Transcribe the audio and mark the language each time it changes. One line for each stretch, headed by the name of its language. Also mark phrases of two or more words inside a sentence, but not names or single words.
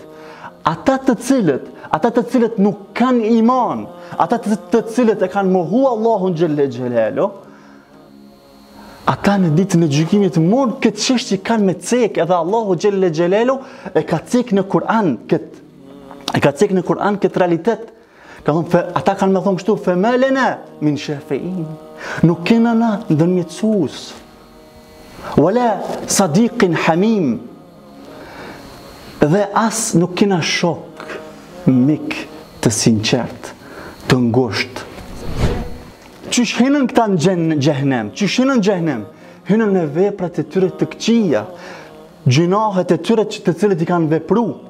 Albanian: Ata të cilët nuk kanë iman, ata të cilët e kanë mohu Allahun
Arabic: جل جلاله,
Albanian: ata në ditën e gjykimit mund këtë çështje kanë me cek, edhe Allahu
Arabic: جل جلاله
Albanian: e ka cek në Kur'an këtë realitet. Ata kanë me thonë kështu,
Arabic: فما لنا من شافعين.
Albanian: Nuk kena na ndërmjetësues.
Arabic: ولا صديق حميم.
Albanian: Dhe as nuk kena shok, mik të sinqert, të ngusht. Qysh hinën këta në xhehenem? Hinën në veprat e tyre të këqija, gjunahet e tyre të cilët i kanë vepru.